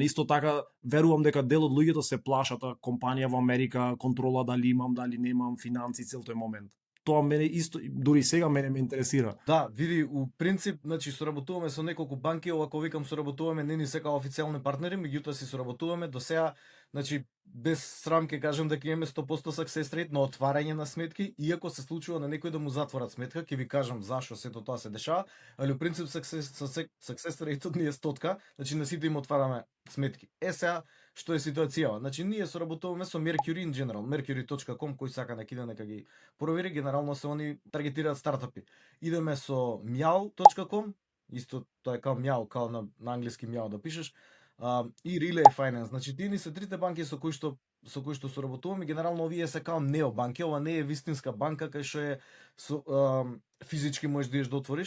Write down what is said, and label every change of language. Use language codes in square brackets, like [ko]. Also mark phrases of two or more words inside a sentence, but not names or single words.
[mk] Исто така верувам дека дел од луѓето се плашат компанија во Америка, контрола дали имам, дали немам, финанси, цел тој момент. Тоа мене исто, дури сега мене ме интересира. Да, види, у принцип, значи соработуваме со неколку банки, ако викам соработуваме, не ни се као официјални партнери, меѓутоа си соработуваме до сега, значи без срам ќе кажам дека имаме 100% [en] success rate [mk] на отварање на сметки, иако се случува на некој да му затворат сметка, ќе ви кажам зашо сето тоа се дешава, али у принцип [en] success rate [mk] ни е 100, значи на сите им отвараме сметки. Сега што е ситуацијава? Значи ние соработуваме со Mercury [en] in general, [mk] mercury.com, кој сака нека ги провери, генерално се они таргетираат стартапи. Идеме со meow.com, исто тоа е као meow, као на англиски meow да пишеш, и Relay Finance. Значи тие ни се трите банки со кои што соработуваме, генерално овие се као необанки, ова не е вистинска банка кај што е физички можеш да отвориш.